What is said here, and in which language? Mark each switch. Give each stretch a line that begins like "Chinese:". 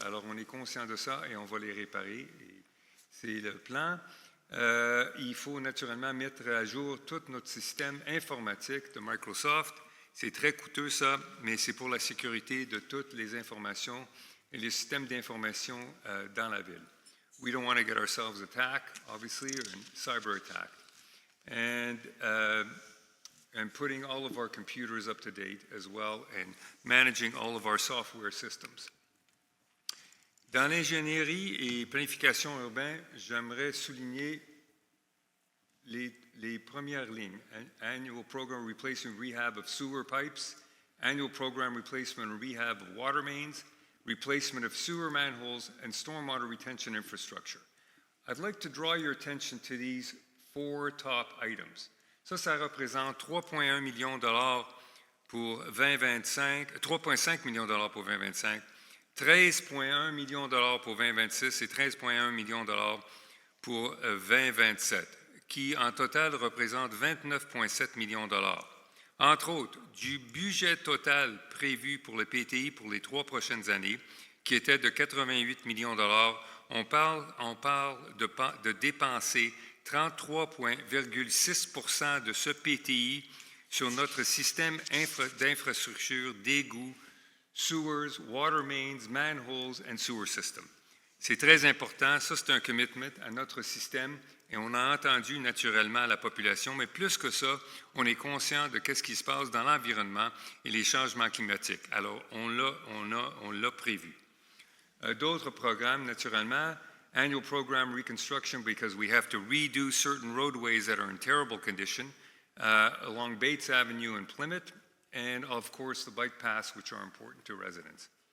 French: Alors, on est conscient de ça et on va les réparer. Et c'est le plan. Il faut naturellement mettre à jour tout notre système informatique de Microsoft. C'est très coûteux, ça, mais c'est pour la sécurité de toutes les informations et les systèmes d'information dans la ville.
English: We don't want to get ourselves attacked, obviously, or cyber attacked. And putting all of our computers up to date as well and managing all of our software systems.
French: Dans l'ingénierie et planification urbaine, j'aimerais souligner les premières lignes.
English: Annual program replacement rehab of sewer pipes, annual program replacement and rehab of water mains, replacement of sewer manholes, and stormwater retention infrastructure. I'd like to draw your attention to these 4 top items.
French: Ça représente 3,1 millions de dollars pour 2025, 3,5 millions de dollars pour 2025, 13,1 millions de dollars pour 2026 et 13,1 millions de dollars pour 2027, qui en total représente 29,7 millions de dollars. Entre autres, du budget total prévu pour le PTI pour les 3 prochaines années, qui était de 88 millions de dollars, on parle de dépenser 33,6% de ce PTI sur notre système d'infrastructure d'égouts,
English: sewers, water mains, manholes and sewer system.
French: C'est très important. Ça, c'est un commitment à notre système. Et on a entendu naturellement la population, mais plus que ça, on est conscient de ce qui se passe dans l'environnement et les changements climatiques. Alors, on l'a prévu. D'autres programmes, naturellement,
English: annual program reconstruction because we have to redo certain roadways that are in terrible condition along Bates Avenue in Plymouth, and of course the bike paths which are important to residents.